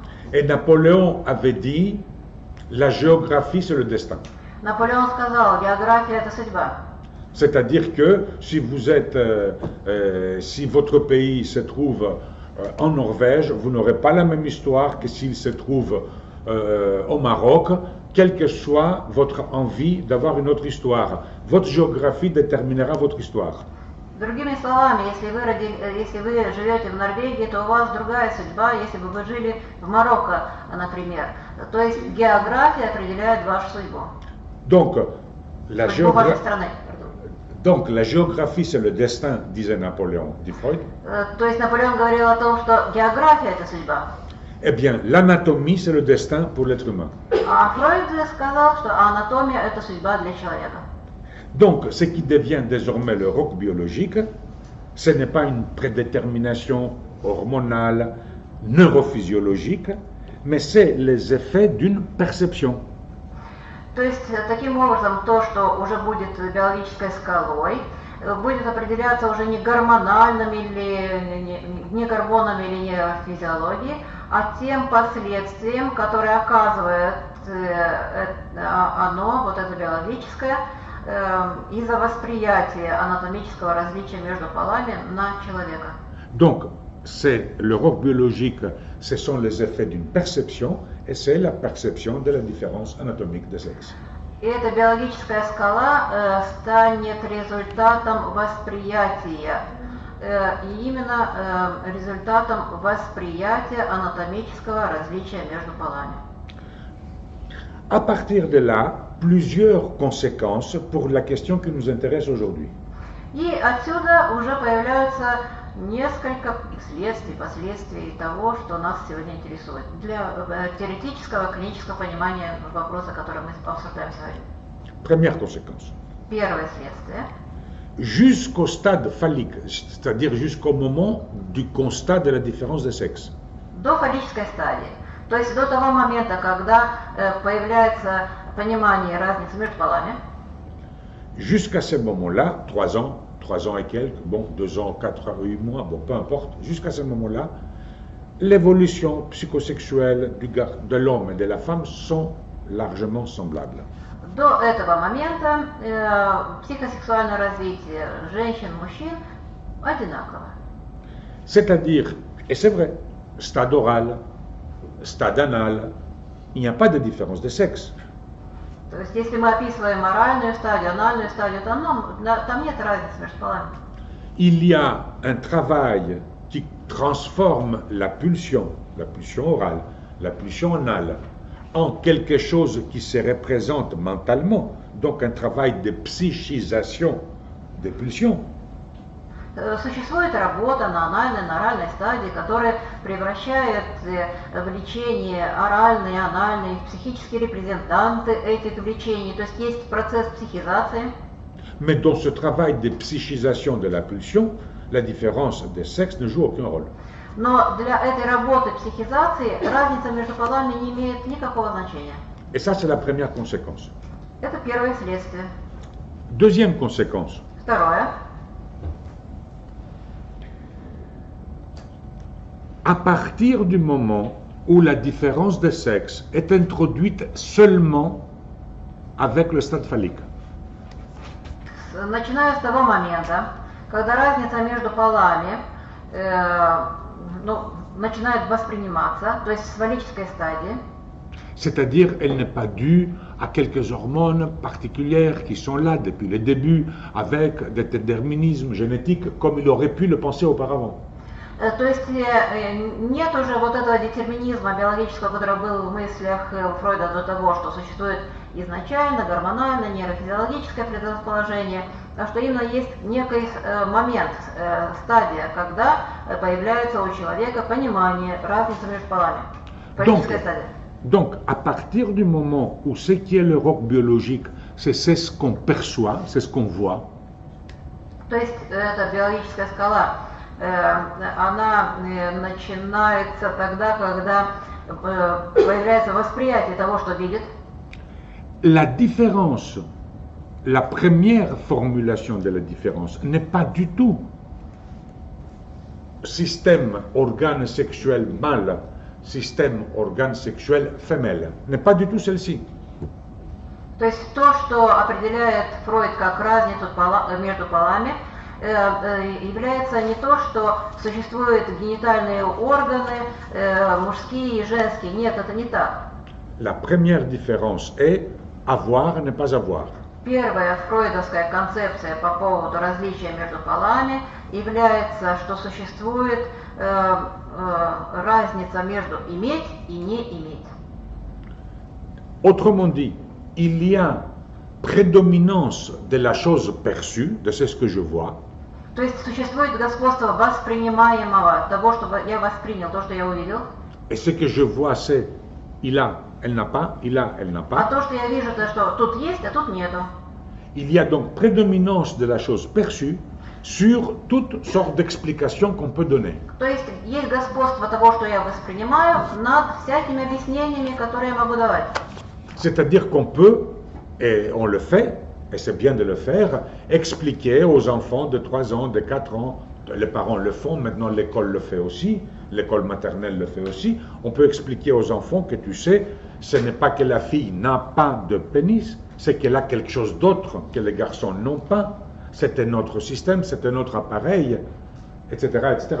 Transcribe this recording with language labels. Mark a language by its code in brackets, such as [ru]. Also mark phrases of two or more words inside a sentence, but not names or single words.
[fr] Et Napoléon avait dit, la géographie c'est le destin. [ru] Наполеон сказал, география это судьба. [fr] C'est-à-dire que si vous êtes, si votre pays se trouve en Norvège, vous n'aurez pas la même histoire que s'il se trouve au Maroc, quelle que soit votre envie d'avoir une autre histoire. Votre géographie déterminera votre histoire. [ru] Другими словами, если вы живете в Норвегии, то у вас другая судьба, если бы вы жили в Марокко, например. То есть география определяет вашу судьбу. [fr] Donc, la Donc, la géographie, c'est le destin, disait Napoléon, dit Freud. [ru] То есть Наполеон говорил о том, что география это судьба. [fr] Eh bien, l'anatomie, c'est le destin pour l'être humain. [ru] А Фройд сказал, что анатомия это судьба для человека. [fr] Donc, ce qui devient désormais le roc biologique, ce n'est pas une prédétermination hormonale, neurophysiologique, mais c'est les effets d'une perception. [ru] То есть, таким образом, то, что уже будет биологической скалой, будет определяться уже не гормональными или не гормонами или не физиологией, а тем последствием, которые оказывает оно, вот это биологическое, из-за восприятия анатомического различия между полами на человека. [fr] Donc, c'est le roc biologique, ce sont les effets d'une perception, et c'est la perception de la différence anatomique des sexes. [ru] И эта биологическая скала станет результатом восприятия, и именно результатом восприятия анатомического различия между полами. [fr] À partir de là, plusieurs conséquences pour la question qui nous intéresse aujourd'hui. [ru] И отсюда уже появляются несколько последствий того, что нас сегодня интересует, для теоретического, клинического понимания вопроса, который мы обсуждаем сегодня. [fr] Première conséquence. [ru] Первое следствие. [fr] Jusqu'au stade phallique, c'est-à-dire jusqu'au moment du constat de la différence des sexes. [ru] До фаллической стадии. То есть до того момента, когда появляется понимание разницы между полами. [fr] Jusqu'à ce moment-là, 3 ans et quelques, bon, 2 ans, 4 ans, 8 mois, bon, peu importe, jusqu'à ce moment-là, l'évolution psychosexuelle de l'homme et de la femme sont largement semblables. [ru] До этого момента психосексуальное развитие женщин, мужчин одинаково. [fr] C'est-à-dire, et c'est vrai, stade oral, stade anal, il n'y a pas de différence de sexe. [ru] То есть, если мы описываем оральную стадию, анальную стадию, там нет разницы между полами. [fr] Il y a un travail qui transforme la pulsion orale, la pulsion anale, en quelque chose qui se représente mentalement, donc un travail de psychisation des pulsions. [ru] Существует работа на анальной, на оральной стадии, которая превращает влечение оральное и анальное в психические репрезентанты этих влечений, то есть есть процесс психизации. [fr] Mais dans ce travail de psychisation de la pulsion, la différence des sexes ne joue aucun rôle. [ru] Но для этой работы психизации разница между полами не имеет никакого значения. [fr] Et ça, c'est la première conséquence. [ru] Это первое следствие. [fr] Deuxième conséquence. [ru] Второе. [fr] À partir du moment où la différence de sexe est introduite seulement avec le stade phallique. [ru] Начиная с того момента, когда разница между полами начинает восприниматься, то есть с фаллической стадии. [fr] C'est-à-dire, elle n'est pas due à quelques hormones particulières qui sont là depuis le début, avec des déterminismes génétiques, comme il aurait pu le penser auparavant. [ru] То есть нет уже вот этого детерминизма биологического, который был в мыслях Фройда до того, что существует изначально гормональное, нейрофизиологическое предрасположение, а что именно есть некий момент, стадия, когда появляется у человека понимание разницы между полами. Фаллическая стадия. [fr] Donc, à partir du moment où ce qui est le roc biologique, c'est ce qu'on perçoit, c'est ce qu'on voit. [ru] То есть эта биологическая скала, она начинается тогда, когда появляется восприятие того, что видит. [fr] La différence, la première formulation de la différence n'est pas du tout système, organe sexuel mâle, système organe sexuel femelle, n'est pas du tout celle-ci. [ru] То есть то, что определяет Фройд как разницу между полами, является не то, что существуют генитальные органы, мужские и женские. Нет, это не так. [fr] La première différence est avoir, ne pas avoir. [ru] Первая фройдовская концепция по поводу различия между полами является, что существует разница между иметь и не иметь. [fr] Autrement dit, il y a prédominance de la chose perçue, de ce que je vois. [ru] То есть существует господство воспринимаемого, того, что я воспринял, то, что я увидел. [fr] Et ce que je vois, c'est il a, elle n'a pas, il a, elle n'a [ru] А [fr] pas. [ru] то, что я вижу, то, что тут есть, а тут нету. [fr] Il y a donc prédominance de la chose perçue sur toutes sortes d'explications qu'on peut donner. [ru] То есть есть господство того, что я воспринимаю, над всякими объяснениями, которые я могу давать. [fr] C'est-à-dire qu'on peut, et on le fait, et c'est bien de le faire, expliquer aux enfants de 3 ans, de 4 ans, les parents le font, maintenant l'école le fait aussi, l'école maternelle le fait aussi, on peut expliquer aux enfants que tu sais, ce n'est pas que la fille n'a pas de pénis, c'est qu'elle a quelque chose d'autre que les garçons n'ont pas, c'est un autre système, c'est un autre appareil, etc., etc.